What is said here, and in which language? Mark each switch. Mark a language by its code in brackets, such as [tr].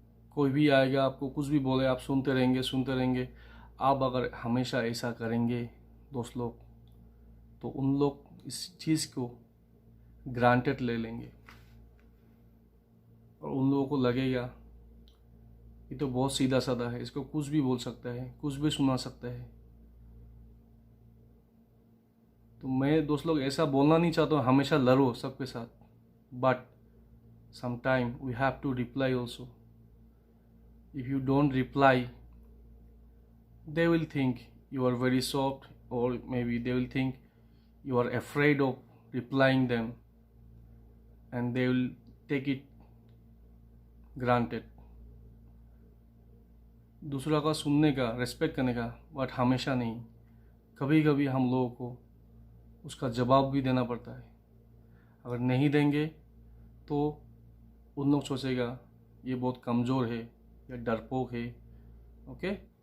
[hi] कोई भी आएगा, आपको कुछ भी बोले, आप सुनते रहेंगे। आप अगर हमेशा ऐसा करेंगे दोस्त लोग, तो उन लोग इस चीज़ को ग्रांटेड ले लेंगे और उन लोगों को लगेगा ये तो बहुत सीधा साधा है, इसको कुछ भी बोल सकता है, कुछ भी सुना सकता है। तो मैं दोस्त लोग ऐसा बोलना नहीं चाहता हूँ हमेशा लड़ो सबके साथ, but [en] sometime we have to reply also. If you don't reply, they will think you are very soft, or maybe they will think you are afraid of replying them, and they will take it granted. [hi] दूसरा का सुनने का, respect करने का, but हमेशा नहीं। कभी कभी हम लोगों को उसका जवाब भी देना पड़ता है। अगर नहीं देंगे तो उन लोग सोचेगा ये बहुत कमज़ोर है या डरपोक है। ओके।